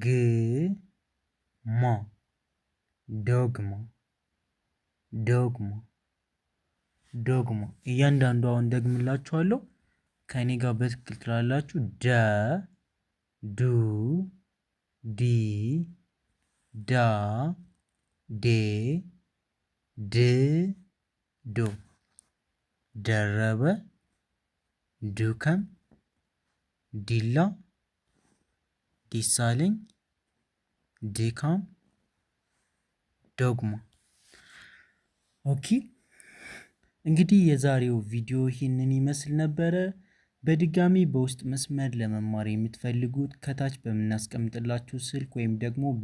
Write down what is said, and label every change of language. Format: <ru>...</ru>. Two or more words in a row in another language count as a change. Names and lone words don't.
<am>ማ ዶግማ ዶግማ ዶግማ እያንዳንዱ አሁን ደግምላችኋለሁ። ከእኔ ጋር በትክክል ትላላችሁ። ደ ዱ ዲ ዳ ዴ ድ ዶ ደረበ ዱከም ዲላ ዲሳለኝ ድካም ዶግማ። ኦኬ እንግዲህ የዛሬው ቪዲዮ ይህንን ይመስል ነበረ። በድጋሚ በውስጥ መስመር ለመማር የምትፈልጉት ከታች በምናስቀምጥላችሁ ስልክ ወይም ደግሞ</am>